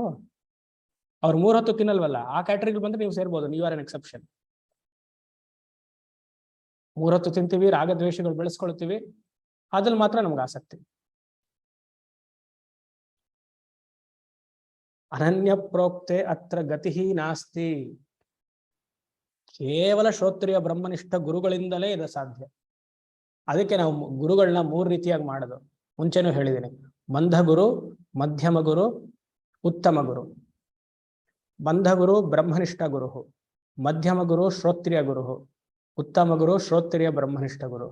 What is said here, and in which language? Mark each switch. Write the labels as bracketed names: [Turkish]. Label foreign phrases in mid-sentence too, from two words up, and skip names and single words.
[Kannada] ಅವ್ರು 3 ಹೊತ್ತು ತಿನ್ನಲ್ವಲ್ಲ, ಆ ಕ್ಯಾಟಗರಿಲಿ ಬಂದ್ರೆ ನೀವು ಸೇರ್ಬೋದು. [English] ನೀವು are an exception. [Kannada] 3 ಹೊತ್ತು ತಿಂತೀವಿ, ರಾಗದ್ವೇಷಗಳು ಬೆಳೆಸ್ಕೊಳ್ತೀವಿ, ಅದ್ರಲ್ಲಿ ಮಾತ್ರ ನಮ್ಗೆ ಆಸಕ್ತಿ. [Sanskrit] ಅನನ್ಯ ಪ್ರೋಕ್ತೆ ಅತ್ರ ಗತಿ ನಾಸ್ತಿ. [Kannada] ಕೇವಲ ಶ್ರೋತ್ರಿಯ ಬ್ರಹ್ಮನಿಷ್ಠ ಗುರುಗಳಿಂದಲೇ ಇದು ಸಾಧ್ಯ. ಅದಕ್ಕೆ ನಾವು ಗುರುಗಳನ್ನ 3 ರೀತಿಯಾಗಿ ಮಾಡೋದು. ಮುಂಚೆನೂ ಹೇಳಿದ್ದೀನಿ, ಮಂಧ ಗುರು, ಮಧ್ಯಮ ಗುರು, ಉತ್ತಮ ಗುರು. ಮಂಧ ಗುರು ಬ್ರಹ್ಮನಿಷ್ಠ ಗುರು, ಮಧ್ಯಮ ಗುರು ಶ್ರೋತ್ರಿಯ ಗುರು, ಉತ್ತಮ ಗುರು ಶ್ರೋತ್ರಿಯ ಬ್ರಹ್ಮನಿಷ್ಠ ಗುರು.